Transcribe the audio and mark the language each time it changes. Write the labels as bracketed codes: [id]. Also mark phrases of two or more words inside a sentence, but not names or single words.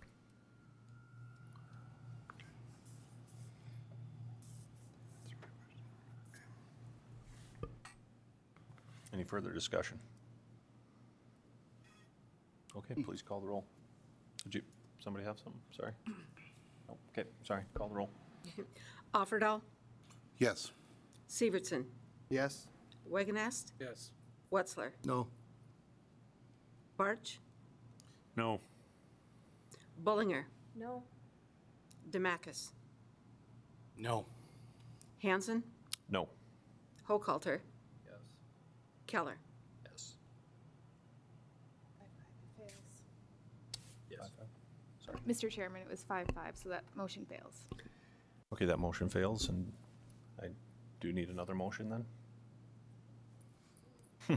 [en] Any further discussion? Okay, please call the roll. Did somebody have something? Sorry. Oh, okay, sorry. Call the roll. Offerdahl, Yes. Severson, Yes? Wagonest, Yes. Wetzler, No. Barch, No. Bullinger, No? Demacus, No. Hanson, No. Hochhalter, Yes. Keller. Yes. Yes. Sorry. Mr. Chairman, it was 5-5, so that motion fails. Okay, that motion fails, and I do need another motion then.